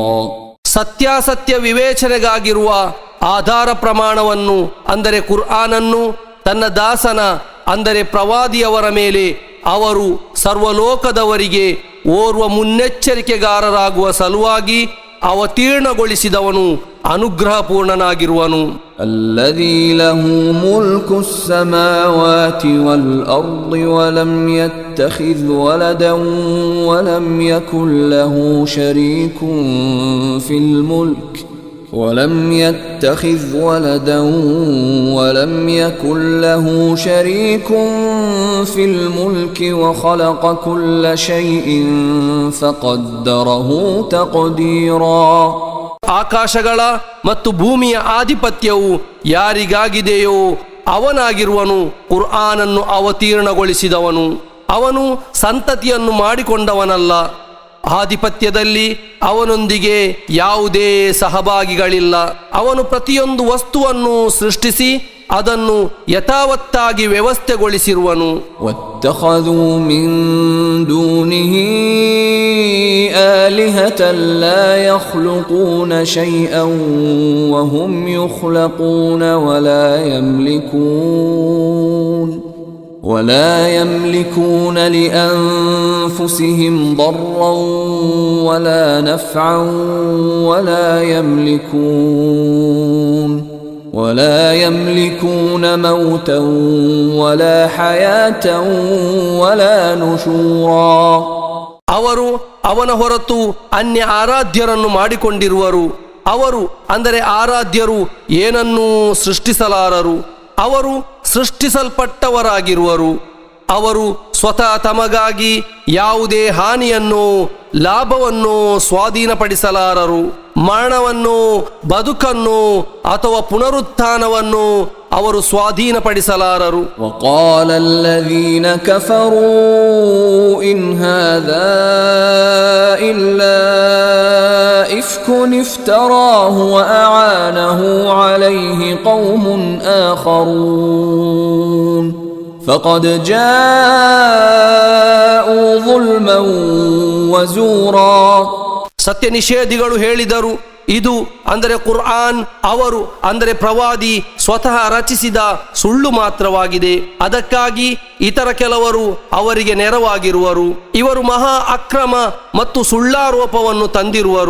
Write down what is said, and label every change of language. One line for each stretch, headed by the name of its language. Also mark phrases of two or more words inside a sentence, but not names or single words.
Kannada: ಸತ್ಯಾಸತ್ಯ ವಿವೇಚನೆಗಾಗಿರುವ ಆಧಾರ ಪ್ರಮಾಣವನ್ನು ಅಂದರೆ ಕುರ್ಆನನ್ನು ತನ್ನ ದಾಸನ ಅಂದರೆ ಪ್ರವಾದಿಯವರ ಮೇಲೆ ಅವರು ಸರ್ವಲೋಕದವರಿಗೆ ಓರ್ವ ಮುನ್ನೆಚ್ಚರಿಕೆಗಾರರಾಗುವ ಸಲುವಾಗಿ ಅವತೀರ್ಣಗೊಳಿಸಿದವನು ಅನುಗ್ರಹಪೂರ್ಣನಾಗಿರುವನು.
Arabic: الذي له ملك السماوات والأرض ولم يتخذ ولدا ولم يكن له شريك في الملك ولم يتخذ ولدا ولم يكن له شريك في الملك وخلق كل شيء فقدره تقديرا.
Kannada: ಆಕಾಶಗಳ ಮತ್ತು ಭೂಮಿಯ ಆಧಿಪತ್ಯವು ಯಾರಿಗಾಗಿದೆಯೋ ಅವನಾಗಿರುವನು ಕುರ್ಆನನ್ನು ಅವತೀರ್ಣಗೊಳಿಸಿದವನು. ಅವನು ಸಂತತಿಯನ್ನು ಮಾಡಿಕೊಂಡವನಲ್ಲ. ಆಧಿಪತ್ಯದಲ್ಲಿ ಅವನೊಂದಿಗೆ ಯಾವುದೇ ಸಹಭಾಗಿಗಳಿಲ್ಲ. ಅವನು ಪ್ರತಿಯೊಂದು ವಸ್ತುವನ್ನು ಸೃಷ್ಟಿಸಿ ಅದನ್ನು ಯಥಾವತ್ತಾಗಿ ವ್ಯವಸ್ಥೆಗೊಳಿಸಿರುವನು.
Arabic: واتخذوا من دونه آلهة لا يخلقون شيئا وهم يخلقون ولا يملكون لأنفسهم ضرا ولا نفعا ولا يملكون موتا ولا حياة ولا نشورا.
Kannada: ಅವರು ಅವನ ಹೊರತು ಅನ್ಯ ಆರಾಧ್ಯರನ್ನು ಮಾಡಿಕೊಂಡಿರುವರು. ಅವರು ಅಂದರೆ ಆರಾಧ್ಯರು ಏನನ್ನೂ ಸೃಷ್ಟಿಸಲಾರರು. ಅವರು ಸೃಷ್ಟಿಸಲ್ಪಟ್ಟವರಾಗಿರುವರು. ಅವರು ಸ್ವತಃ ತಮಗಾಗಿ ಯಾವುದೇ ಹಾನಿಯನ್ನು ಲಾಭವನ್ನು ಸ್ವಾಧೀನಪಡಿಸಲಾರರು. ಮರಣವನ್ನು, ಬದುಕನ್ನು ಅಥವಾ ಪುನರುತ್ಥಾನವನ್ನು ಅವರು ಸ್ವಾಧೀನಪಡಿಸಲಾರರು.
Arabic: وقال الذين كفروا إن هذا إلا إفك افتراه وأعانه عليه قوم آخرون فقد جاءوا ظلما وزورا.
Kannada: ಸತ್ಯ ನಿಷೇಧಿಗಳು ಹೇಳಿದರು, ಇದು ಅಂದರೆ ಕುರ್ಆನ್ ಅವರು ಅಂದರೆ ಪ್ರವಾದಿ ಸ್ವತಃ ರಚಿಸಿದ ಸುಳ್ಳು ಮಾತ್ರವಾಗಿದೆ. ಅದಕ್ಕಾಗಿ ಇತರ ಕೆಲವರು ಅವರಿಗೆ ನೆರವಾಗಿರುವರು. ಇವರು ಮಹಾ ಅಕ್ರಮ ಮತ್ತು ಸುಳ್ಳಾರೋಪವನ್ನು ತಂದಿರುವರು.